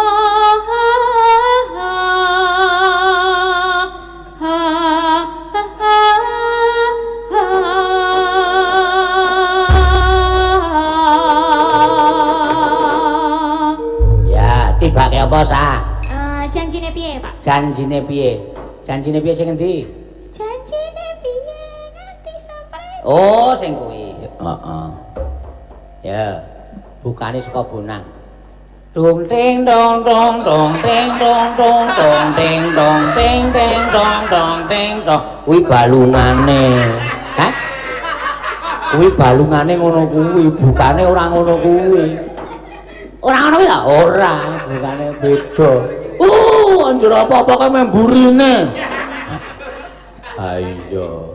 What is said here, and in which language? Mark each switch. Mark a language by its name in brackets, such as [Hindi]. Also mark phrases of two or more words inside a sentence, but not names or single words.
[Javanese] ya tibake apa sah? Janjine piye Pak? Janjine piye? Janjine piye sing endi? Janjine piye nganti sampai. Oh, sing kuwi. Heeh. Ya, bukane saka Bonang. Dung ting dong dong dong ting dong dong dong ting dong ting ting dong dong ting dong. Kuwi balungane. Hah? Kuwi balungane ngono kuwi, bukane ora ngono kuwi. Ora ngono ya? Ora, bukane beda. Anjir apa-apa kok memburine. Ayo.